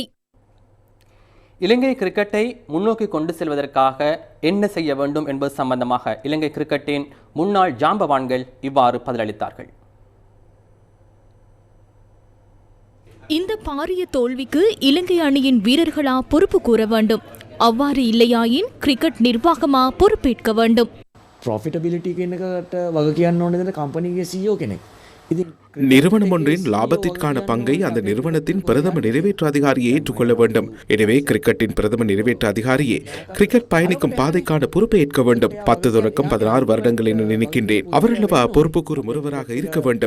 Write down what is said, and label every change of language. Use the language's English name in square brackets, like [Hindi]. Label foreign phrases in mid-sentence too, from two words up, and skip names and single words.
[Tamil] இலங்கை கிரிக்கெட்டை முன்னோக்கி கொண்டு செல்வதற்காக என்ன செய்ய வேண்டும் என்பது சம்பந்தமாக இலங்கை கிரிக்கெட்டின் முன்னாள் ஜாம்பவான்கள் இவ்வாறு பதிலளித்தார்கள். இந்த பாரிய தோல்விக்கு இலங்கை அணியின் வீரர்களா பொறுப்பு கூற வேண்டும்? அவ்வாறு இல்லையாயின் கிரிக்கெட் நிர்வாகமா பொறுப்பேற்க வேண்டும்? [Sinhala] ப்ராஃபிட்டபிலிட்டி කෙනකට වග කියන්න ඕනේ දෙන කම්පැනි CEO කෙනෙක්. [Tamil] நிறுவனம் ஒன்றின் லாபத்திற்கான பங்கை அந்த நிறுவனத்தின் பிரதம நிறைவேற்று அதிகாரியை ஏற்றுக்கொள்ள வேண்டும். எனவே கிரிக்கெட்டின் பிரதம நிறைவேற்று அதிகாரியே கிரிக்கெட் பயணிக்கும் பாதைக்கான பொறுப்பை ஏற்க வேண்டும். 10 தொடக்கம் 16 வருடங்கள் என நினைக்கின்றேன். அவரல்லவா பொறுப்பு கூறும் ஒருவராக இருக்க வேண்டும்.